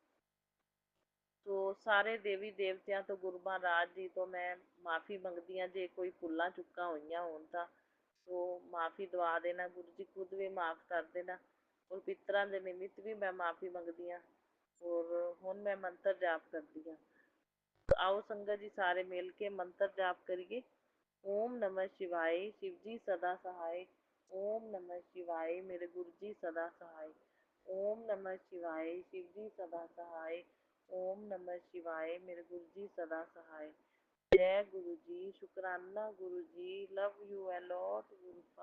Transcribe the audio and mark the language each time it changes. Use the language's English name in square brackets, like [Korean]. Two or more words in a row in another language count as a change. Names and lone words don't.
[Punjabi] ਸੋ ਸਾਰੇ ਦੇਵੀ ਦੇਵਤਿਆਂ ਤੋਂ, ਗੁਰੂ ਮਹਾਰਾਜ ਜੀ ਤੋਂ ਮੈਂ ਮਾफ़ੀ ਮੰਗਦੀ ਹਾਂ ਜੇ ਕੋਈ ਭੁੱਲਾਂ ਚੁੱਕਾਂ ਹੋਈਆਂ ਹੋਣ ਤਾਂ। ਸੋ ਮਾਫ਼ੀ ਦਵਾ ਦੇਣਾ ਗੁਰੂ ਜੀ, ਖੁਦ ਵੀ ਮਾफ़ ਕਰ ਦੇਣਾ। ਔਰ ਪਿੱਤਰਾਂ ਦੇ ਨਿਮਿਤ ਵੀ ਮੈਂ ਮਾਫ਼ੀ ਮੰਗਦੀ ਹਾਂ। ਔਰ ਹੁਣ ਮੈਂ ਮੰਤਰ ਜਾਪ ਕਰਦੀ ਹਾਂ। ਆਓ ਸੰਗਤ ਜੀ ਸਾਰੇ ਮਿਲ ਕੇ ਮੰਤਰ ਜਾਪ ਕਰੀਏ। [Hindi] ਓਮ ਨਮः शिवाय, शिव जी सदा सहाय। ओम नमः शिवाय, मेरे गुरु जी सदा सहाय। ओम नमः शिवाय, शिव जी सदा सहाय। ओम नमः शिवाय, मेरे गुरु जी सदा सहाय। जय गुरु जी, शुकराना गुरु जी, [English] love you a lot [Hindi] गुरु।